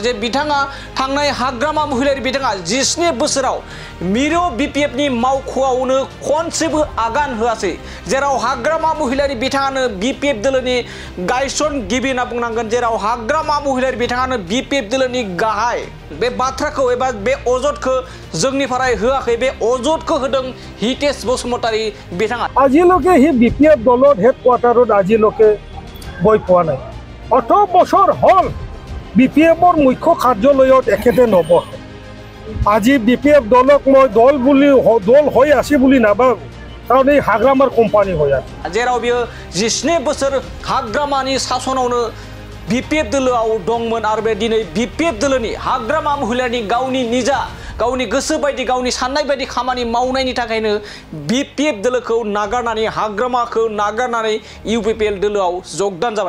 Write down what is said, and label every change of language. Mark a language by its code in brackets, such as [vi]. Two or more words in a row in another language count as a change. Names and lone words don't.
[brx] जे बिथाङा थांनाय हाग्रामा महिलारी बिथाङा 17 बोसोराव मिरु बिपिएफनि मावख'आवनो खनसेबो आगान होआसै, जेराव हाग्रामा महिलारी बिथाङानो बिपिएफ दोलोनि गायसनगिरि होनना बुंनांगोन, जेराव हाग्रामा महिलारी बिथाङानो बिपिएफ दोलोनि गाहाय। बे बाथ्राखौ एबा बे अजदखौ जोंनिफ्राय होआखै, बे अजदखौ होदों हितेश बसुमतारी बिथाङा। [as] আজিলৈকে হি বিপিএফ দলৰ হেডকোৱাৰ্টাৰত আজিলৈকে গৈ পোৱা নাই। 18 বছৰ হ'ল বিপিএফৰ মুখ্য কাৰ্যালয়ত এখেতে নবহে। আজি বিপিএফ দলক মই দল হৈ আছে বুলি নাভাবোঁ, কাৰণ এই হাগ্ৰামাৰ কোম্পানী হৈ আছে। [brx] जेराव बियो 17 बोसोर हाग्रामानि सासनावनो बिपिएफ दोलोआव दंमोन आरो बे दिनै बिपिएफ दोलोनि हाग्रामा महिलानि गावनि गोसो बायदि, गावनि साननाय बायदि खामानि मावनायनि थाखायनो बिपिएफ दोलोखौ नागारनानै, हाग्रामाखौ नागारनानै इउपिपिएल दोलोआव जगदान जाबाय।